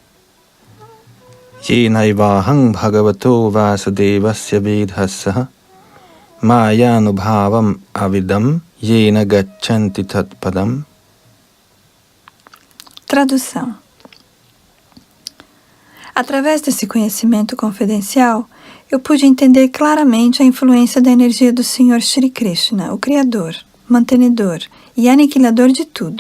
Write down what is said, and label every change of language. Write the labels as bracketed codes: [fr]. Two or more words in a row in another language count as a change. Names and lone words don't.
[sa] येनैवाहं भगवतो वासुदेवस्य विधस्सह मायानुभावम् अविदम् येन गच्छन्ति तत्पदम्. [pt] Tradução. Através desse conhecimento confidencial, eu pude entender claramente a influência da energia do Senhor Shri Krishna, o Criador, mantenedor e aniquilador de tudo.